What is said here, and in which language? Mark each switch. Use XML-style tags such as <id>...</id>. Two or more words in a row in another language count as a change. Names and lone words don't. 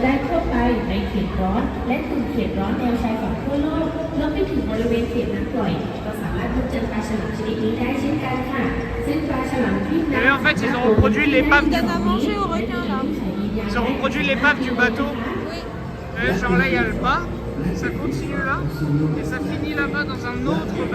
<th>ได้ทั่วไปในเขตร้อนและกลุ่มเขตร้อนแนวชายฝั่งทั่วโลกรวมไปถึงบริเวณเขตน้ำกร่อยก็สามารถพบเจอปลาฉลามชนิดนี้ได้เช่นกันค่ะซึ่งปลาฉลามครีบดำ</th> <fr>Mais en fait, ils ont reproduit l'épave du... Donne à manger aux requins là. Ils ont reproduit l'épave du bateau. Oui. Genre là, il y a le bas, ça continue là, et ça finit là-bas dans un autre bac.</fr>